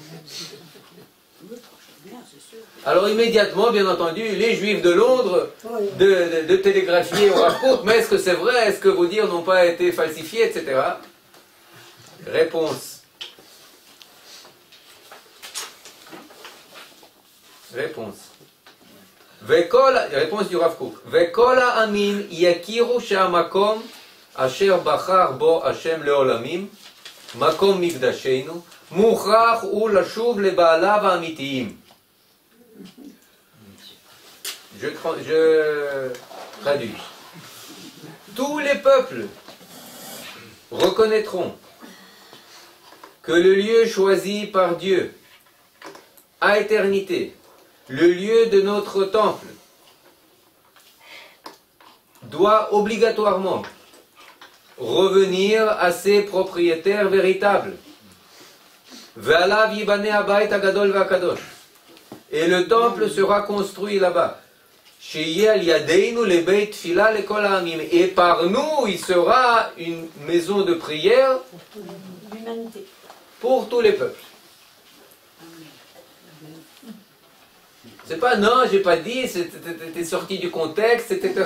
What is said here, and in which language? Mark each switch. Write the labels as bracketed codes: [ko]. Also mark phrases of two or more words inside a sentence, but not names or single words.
[fr] Alors immédiatement, bien entendu, les Juifs de Londres de télégraphier au Rav Kook, mais est-ce que c'est vrai? Est-ce que vos dires n'ont pas été falsifiés, etc. Réponse. Réponse du Rav Kook. [he] וכל העמים יכירו שהמקום אשר בחר בו השם לעולמים מקום מקדשנו מוכרח הוא לשוב לבעליו האמיתיים. [fr] Je traduis. Tous les peuples reconnaîtront que le lieu choisi par Dieu à éternité, le lieu de notre temple, doit obligatoirement revenir à ses propriétaires véritables. [he] ועליו ייבנה הבית הגדול והקדוש. [fr] Et le temple sera construit là-bas. Et par nous, il sera une maison de prière pour tous les peuples. C'est pas non, j'ai pas dit, c'était sorti du contexte, etc.